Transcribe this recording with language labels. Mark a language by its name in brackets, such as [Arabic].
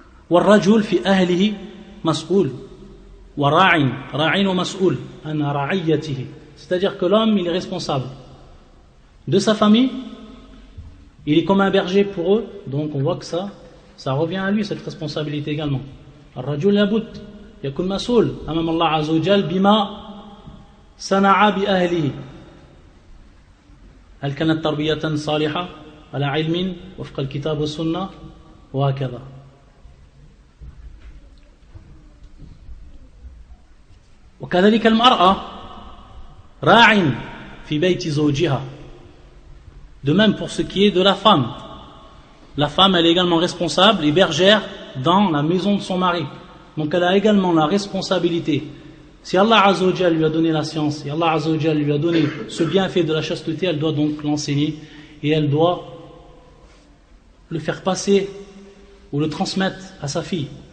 [Arabic] والرجل في أهله مسؤول وراع ومسؤول عن رعيته, [French] c'est-à-dire que l'homme il est responsable de sa famille, il est comme un berger pour eux, donc on voit que ça revient à lui cette responsabilité également. [Arabic] الرجل لابد يكون مسؤول أمام الله عز وجل بما صنع بأهله، هل كانت تربية صالحة على علم وفق الكتاب والسنة وهكذا. وكذلك المرأة راع في بيت زوجها. [French] De même pour ce qui est de la femme. La femme elle est également responsable et bergère dans la maison de son mari. Donc elle a également la responsabilité. Si Allah Azza wa Jal lui a donné la science, si Allah Azza wa Jal lui a donné ce bienfait de la chasteté, elle doit donc l'enseigner et elle doit le faire passer ou le transmettre à sa fille.